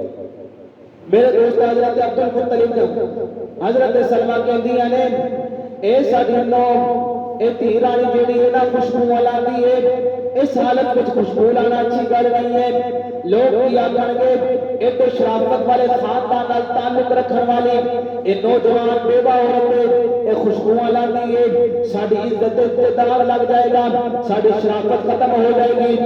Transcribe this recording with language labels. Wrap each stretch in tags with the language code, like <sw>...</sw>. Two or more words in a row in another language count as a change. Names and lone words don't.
<pa>میرے دوست حضرت عبد المطلب حضرت سلمہ کہندیاں نے اے ساڈی نو اے دھی رانی جیڑی ہے نا خوشبو لاندی ہے اس حالت وچ خوشبو لانا اچھی گل نہیں ہے۔ لوگ کی آکھن گے اے تو شرافت والے خاندان نال تعلق رکھن والی اے نوجوان بیوہ عورت اے خوشبو لاندی ہے ساڈی عزت تے داغ لگ جائے گا ساڈی شرافت ختم ہو جائے گی۔</pa>